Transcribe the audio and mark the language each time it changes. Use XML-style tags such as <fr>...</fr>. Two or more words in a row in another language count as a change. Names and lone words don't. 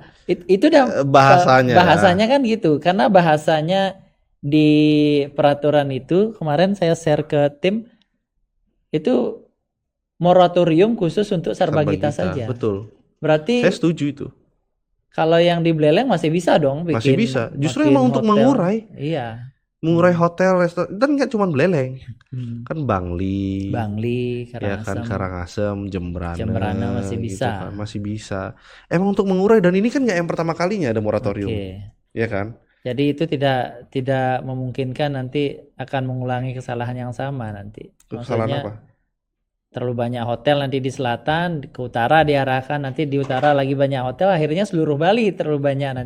<id>itu udah bahasanya kan gitu. Karena bahasanya di peraturan itu kemarin saya share ke tim itu moratorium khusus untuk Sarbagita Sarbagita, saja. betul. Berarti Saya setuju itu. kalau yang di Beleleng masih bisa dong Masih bikin bisa. Justru bikin emang untuk hotel. mengurai Iya. hotel, restoran, dan nggak cuma Beleleng, Hmm. kan Bangli, Bangli, ya kan, Karangasem, Karangasem, Jembrana, Jembrana masih gitu bisa. kan, masih bisa. Emang untuk mengurai, dan ini kan nggak yang pertama kalinya ada moratorium, Oke. ya kan? Jadi itu tidak memungkinkan nanti akan mengulangi kesalahan yang sama nanti. Kesalahan Maksudnya apa? terlalu banyak hotel nanti di selatan, ke utara diarahkan, nanti di utara lagi banyak hotel, akhirnya seluruh Bali terlalu banyak nanti.</id>